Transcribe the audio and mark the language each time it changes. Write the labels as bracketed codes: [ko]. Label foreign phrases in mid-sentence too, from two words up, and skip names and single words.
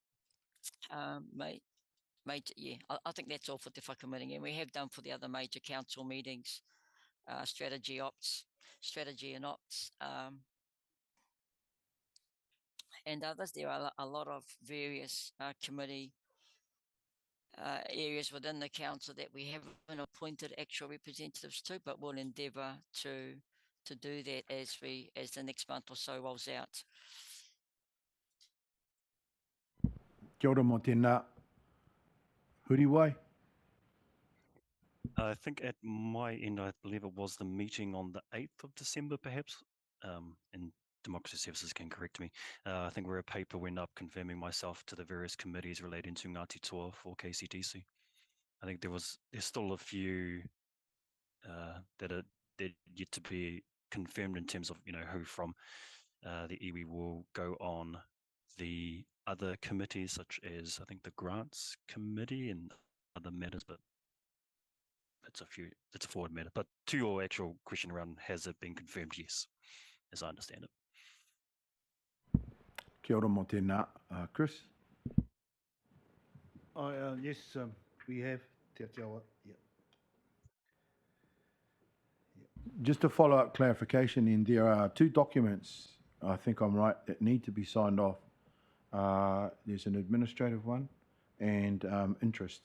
[en] Yeah, I think that's all for Te Whakaminenga, and we have done for the other major council meetings, strategy and ops, and others. There are a lot of various committee areas within the council that we haven't appointed actual representatives to, but we'll endeavour to do that as the next month or so rolls out. [mi] Kia ora mō tēnā. [en] Huriwai. I think at my end, I believe it was the meeting on the 8th of December, perhaps, and Democracy Services can correct me. I think where a paper went up confirming myself to the various committees relating to Ngāti Toa for KCDC. I think there's still a few that are yet to be confirmed in terms of who from the iwi will go on the other committees, such as I think the Grants Committee and other matters, but it's a forward matter. But to your actual question around has it been confirmed, yes, as I understand it. [mi] Kia ora mō tēnā. Chris? [en] Yes, we have Te Atiawa. Yeah. Just a follow-up clarification, and there are two documents, I think I'm right, that need to be signed off. There's an administrative one and interests.